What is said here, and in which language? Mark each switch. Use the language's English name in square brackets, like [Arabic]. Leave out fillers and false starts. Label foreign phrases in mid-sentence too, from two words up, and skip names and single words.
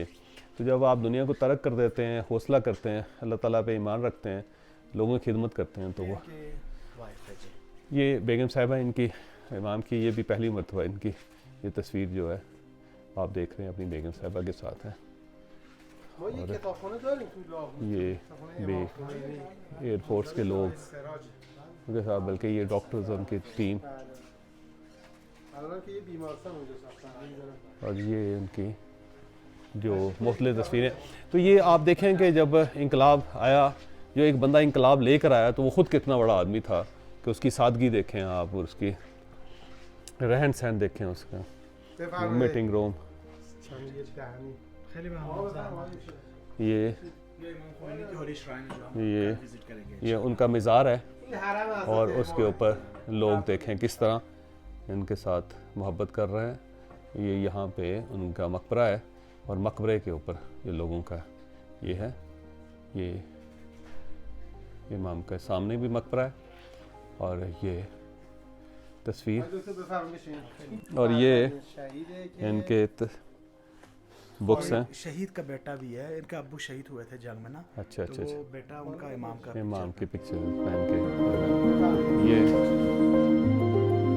[Hindi] तो जब आप दुनिया को तर्क कर देते हैं, हौसला करते हैं, अल्लाह ताला पे ईमान रखते हैं, लोगों की खिदमत करते हैं, तो वो ये बेगम साहिबा इनकी इमाम की ये भी पहली मरतबा इनकी ये तस्वीर जो है आप देख रहे हैं अपनी बेगम साहिबा के साथ है। [Persian] ما یه کتابخونه داریم تو لاهور [Hindi] ये کتابخونه भी امام خمینی एयरफोर्स के लोग سراج उनके साथ, बल्कि ये डॉक्टर्स उनकी टीम [Persian] الان که یه بیمارستان اونجا ساختن می‌ذارن [Hindi] और ये उनकी जो मुख्तलिफ तस्वीरें। तो ये आप देखें कि जब इनकलाब आया, जो एक बंदा इनकलाब लेकर आया तो वो ख़ुद कितना बड़ा आदमी था कि उसकी सादगी देखें आप और उसकी रहन सहन देखें, उसका [Persian] بفرمایید [English] meeting room. [Persian] چند یه دهنی خیلی آقا ممنون. بفرمایید. [Hindi] ये ये इमाम खोमेनी की [English] holy shrine [Hindi] है जो हम ये कल विजिट करेंगे। ये उनका मज़ार है [Persian] این حرم حضرت [Hindi] और امام उसके ऊपर लोग देखें किस तरह इनके साथ मोहब्बत कर रहे हैं। ये यहाँ पे उनका मकबरा है और मकबरे के ऊपर ये लोगों का ये है। ये इमाम के सामने भी मकबरा है और ये तस्वीर [Persian] دکتر بفرمایید بشین. [Hindi] और ये [Persian] شهیده که [Hindi] इनके बुक्स हैं। और शहीद का बेटा भी है, इनका अब्बू शहीद हुए थे जंग में ना, अच्छा तो अच्छा वो अच्छा, बेटा उनका इमाम का इमाम picture की पिक्चर पहन के ये